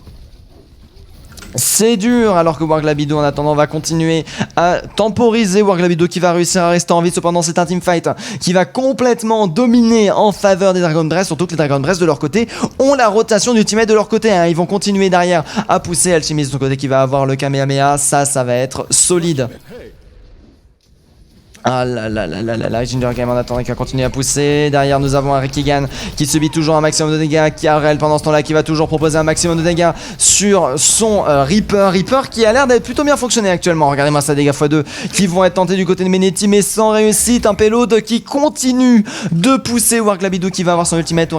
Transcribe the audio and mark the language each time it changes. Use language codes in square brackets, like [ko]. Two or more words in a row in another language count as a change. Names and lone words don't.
[fr] C'est dur alors que Warglabidou en attendant va continuer à temporiser. Warglabidou qui va réussir à rester en vie. Cependant c'est un teamfight qui va complètement dominer en faveur des Dragon Breath. Surtout que les Dragon Breath de leur côté ont la rotation d'ultimate de leur côté hein. Ils vont continuer derrière à pousser. Alchimiste de son côté qui va avoir le Kamehameha. Ça va être solide. Ah là là là là là là, Ginger Game en attendant qui va continuer à pousser. Derrière nous avons un Rikigan qui subit toujours un maximum de dégâts, qui a Aurel pendant ce temps là qui va toujours proposer un maximum de dégâts sur son Reaper qui a l'air d'être plutôt bien fonctionné actuellement. Regardez-moi ça, dégâts x2 qui vont être tentés du côté de Meneti mais sans réussite. Un payload qui continue de pousser. Warglabidou qui va avoir son ultimate.